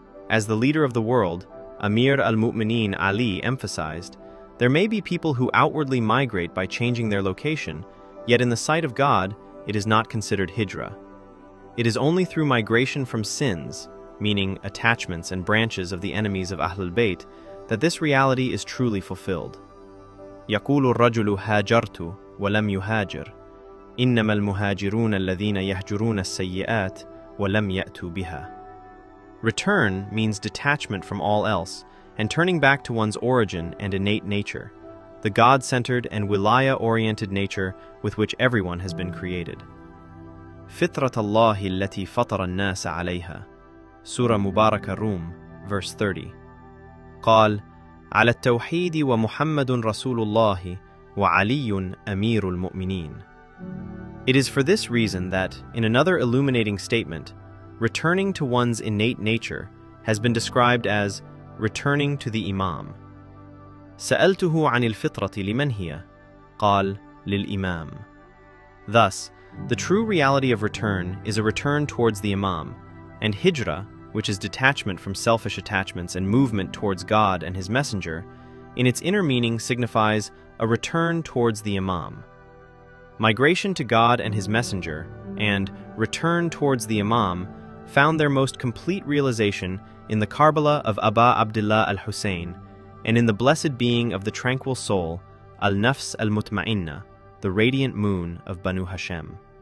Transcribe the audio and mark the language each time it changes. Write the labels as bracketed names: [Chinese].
[English] As the leader of the world, Amir al-Mu'mineen Ali emphasized, there may be people who outwardly migrate by changing their location, yet in the sight of God, it is not considered hijrah. It is only through migration from sins, meaning attachments and branches of the enemies of Ahlul Bayt, that this reality is truly fulfilled. [Arabic] يقول الرجل هاجرت ولم يهاجر إنما المهاجرون الذين يهجرون السيئات ولم يأتوا بها. [English] Return means detachment from all else and turning back to one's origin and innate nature, the God-centered and wilaya-oriented nature with which everyone has been created. [Arabic] فطرة الله التي فطر الناس عليها. [English] Surah Mubarakah Rum, verse 30. [Arabic] قال على التوحيد ومحمد رسول الله وعلي أمير المؤمنين. [English] It is for this reason that, in another illuminating statement, returning to one's innate nature has been described as returning to the Imam. [Arabic] سألته عن الفطرة لمن هي؟ قال للإمام. [English] Thus, the true reality of return is a return towards the Imam, and hijrah, which is detachment from selfish attachments and movement towards God and His Messenger, in its inner meaning signifies a return towards the Imam. Migration to God and His Messenger and return towards the Imam found their most complete realization in the Karbala of Aba Abdullah al-Hussein and in the blessed being of the tranquil soul, al-Nafs al-Mutma'inna, the radiant moon of Banu Hashem.